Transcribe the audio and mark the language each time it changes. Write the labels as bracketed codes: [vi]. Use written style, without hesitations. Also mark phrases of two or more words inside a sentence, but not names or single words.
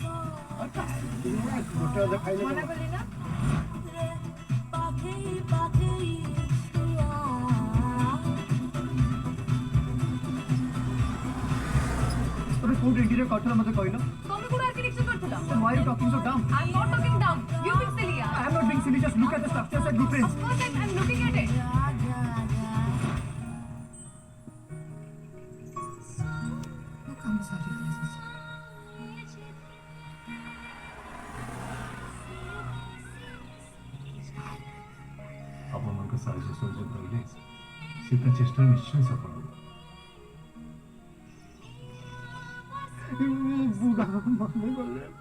[or] ଗୋଟେ ଅଧେ ଖାଇଲେ ମନା କଲି ନା ତମେ କୋଉଠି ଏଣ୍ଟ୍ରିରେ କରିଥିଲ ମତେ କହିଲ ତମେ କୋଉଠି ଆର୍କିଟେକ୍ଚର କରିଥିଲ [en] why are you talking so dumb I'm not talking dumb you being silly I am not being silly just look at the structures and blueprints of course I'm looking at it I'm sorry [or] ଆପଣମାନଙ୍କ ସାହାଯ୍ୟ ସହଯୋଗ ରହିଲେ ସେ ତା ଚେଷ୍ଟା ନିଶ୍ଚୟ ସଫଳ ହେବ ବୁଢା ମନେ ଗଲେ